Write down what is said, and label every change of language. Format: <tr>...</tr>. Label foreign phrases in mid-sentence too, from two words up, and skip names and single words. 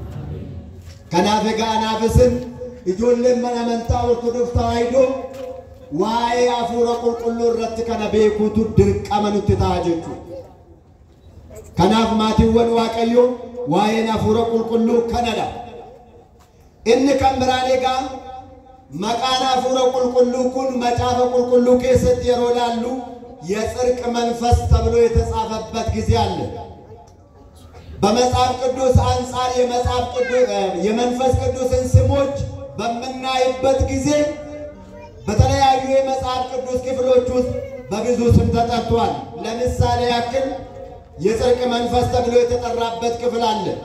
<om>Kanaaf egaa anaaf isin ijoolleen mana amantaa Ortodoksii Tawaahidoo waa'ee hafuura qulqulluu irratti kana beekuutu dirqama nutti ta'a jechuudha. Kanaaf maatiiwwan Waaqayyoo waa'een hafuura qulqulluu kanadha. Inni kan biraan egaa maqaan hafuura qulqulluu kun macaafa qulqulluu keessatti yeroo ilaallu</om> <am>የጽድቅ መንፈስ ተብሎ የተጻፈበት ጊዜ አለ። በመጽሐፍ ቅዱስ አንጻር የመንፈስ ቅዱስን ስሞች በምናይበት ጊዜ በተለያዩ የመጽሐፍ ቅዱስ ክፍሎች ውስጥ በብዙ ስም ተጠርቷል። ለምሳሌ ያክል የጽድቅ መንፈስ ተብሎ የተጠራበት ክፍል አለ።</am>